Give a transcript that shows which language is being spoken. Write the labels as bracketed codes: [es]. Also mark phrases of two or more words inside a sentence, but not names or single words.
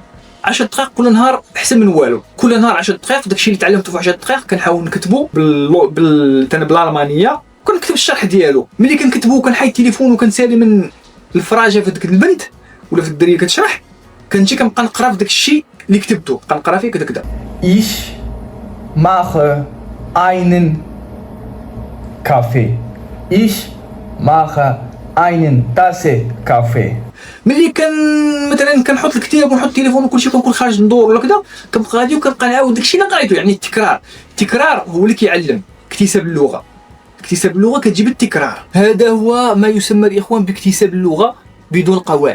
[ar] 10 دقائق كل نهار احسن من والو. كل نهار 10 دقائق، داكشي اللي تعلمته في 10 دقائق كنحاول نكتبه بالالمانيه، كنكتب الشرح ديالو. ملي كنكتبو كنحيد التليفون وكنسالي من الفراجه في ديك البنت ولا في الدريه كتشرح، كنجي كنبقى نقرا في داك الشيء اللي كتبته، كنقرا فيه كذا. [de] Ich mache einen Kaffee. Ich mache einen Tasse Kaffee. [ar] ملي مثلا كنحط الكتاب ونحط التليفون وكلشي كنكون خارج ندور ولا كذا، كنبقى غادي وكنبقى نعاود داكشي اللي قريتو. يعني التكرار هو اللي كيعلم. اكتساب اللغة كتجيب التكرار. هذا هو ما يسمى الإخوان باكتساب اللغة بدون قواعد.